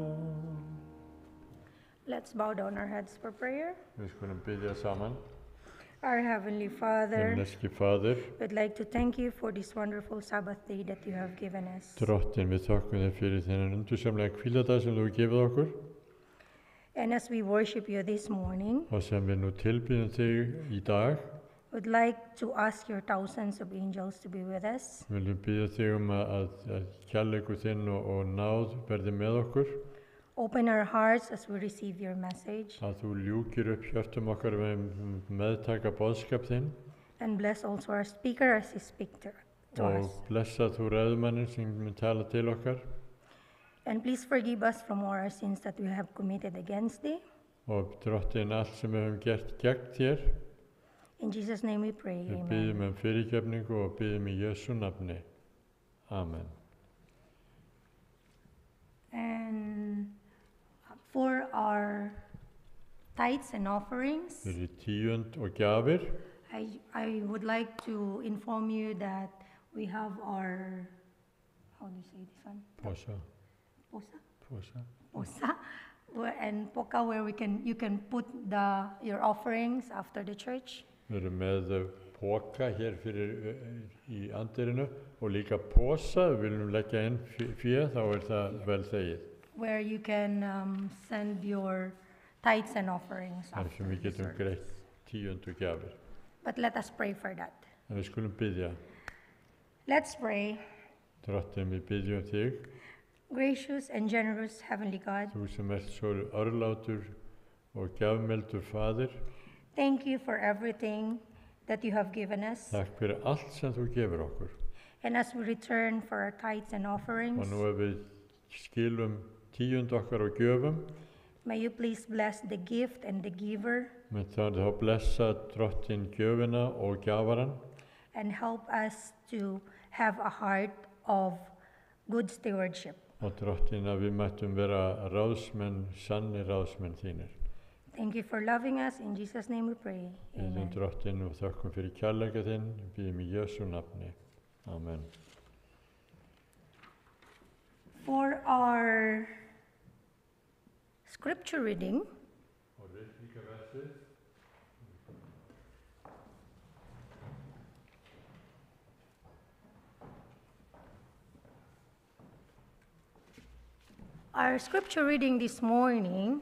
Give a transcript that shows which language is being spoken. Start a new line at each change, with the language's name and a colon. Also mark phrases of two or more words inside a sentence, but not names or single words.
English: Let's bow down our heads for prayer.
Icelandic: Við skulum biðja saman.
English: Our Heavenly Father,
Icelandic: Himneski Fadir,
English: we'd like to thank you for this wonderful Sabbath day that you have given us.
Icelandic: Drottin, við þökkum þér fyrir þennan undursamlega hvíladag sem þú hefur gefið okkur
English: And as we worship you this morning,
Icelandic: og sem við nú tilbýðum þig í dag.
English: we'd like to ask your thousands of angels to be with us.
Icelandic: Við viljum biðja þig að kærleikur þinn og náð verði með okkur,
English: Open our hearts as we receive your message,
Icelandic: að þú ljúkir upp hjörtum okkar við meðtaka boðskap þinn
English: and bless also our speaker as he speaks to
Icelandic: og
English: us.
Icelandic: blessa þú ræðumannin sem mun tala til okkar
English: And please forgive us from all our sins that we have committed against thee.
Icelandic: og Drottin allt sem við höfum gert gegn þér.
English: In Jesus' name we pray,
Icelandic: Við
English: amen.
Icelandic: biðjum fyrirgefningu og biðjum í Jesú nafni. Amen.
English: And for our tithes and offerings,
Icelandic: Fyrir tíund og gjafir.
English: I would like to inform you that we have our, how do you say this one?
Icelandic: Posa. Posa? Posa.
English: And poka, where you can put your offerings after the church.
Icelandic: Við erum með póka hér fyrir í andirinu og líka posa, við viljum leggja inn fé, þá það vel þegið.
English: Where you can send your tithes and offerings
Icelandic: Þar
English: after
Icelandic: sem við
English: the
Icelandic: getum
English: service.
Icelandic: greitt tíund og gjafir.
English: But let us pray for that.
Icelandic: En við skulum biðja.
English: Let's pray.
Icelandic: Drottin, við biðjum þig,
English: Gracious and generous Heavenly God,
Icelandic: þú sem ert svo örlátur og gjafmildur faðir.
English: thank you for everything that you have given us.
Icelandic: Takk fyrir allt sem þú gefur okkur.
English: And as we return for our tithes and offerings,
Icelandic: Og nú ef við skilum tíund okkar og gjöfum,
English: may you please bless the gift and the giver
Icelandic: með þá blessa Drottin gjöfina og gjafaran
English: and help us to have a heart of good stewardship.
Icelandic: og Drottin að við mættum vera ráðsmenn, sannir ráðsmenn þínir.
English: Thank you for loving us. In Jesus' name we pray.
Icelandic: Við
English: Amen.
Icelandic: Drottin og þökkum fyrir kærleika þinn, við biðjum í Jesú nafni. Amen.
English: For our scripture reading,
Icelandic: Og ritningaversið.
English: our scripture reading this morning